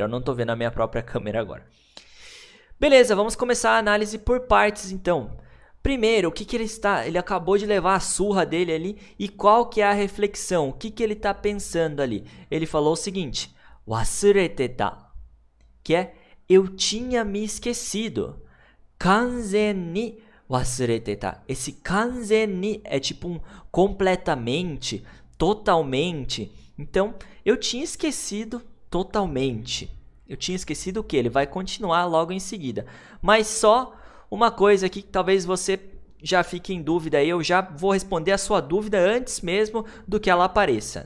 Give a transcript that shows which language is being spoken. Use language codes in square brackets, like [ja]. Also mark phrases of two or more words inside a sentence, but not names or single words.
[pt] Eu não tô vendo a minha própria câmera agora. Beleza, vamos começar a análise por partes então. Primeiro, o que ele está... Ele acabou de levar a surra dele ali e qual que é a reflexão? O que ele está pensando ali? Ele falou o seguinte: Wasureteta, que é eu tinha me esquecido. [ja] 完全に忘れてた. [pt] Esse [ja] 完全に [pt] é tipo um completamente, totalmente. Então, eu tinha esquecido totalmente. Eu tinha esquecido o que? Ele vai continuar logo em seguida. Mas só uma coisa aqui que talvez você já fique em dúvida aí. Eu já vou responder a sua dúvida antes mesmo do que ela apareça.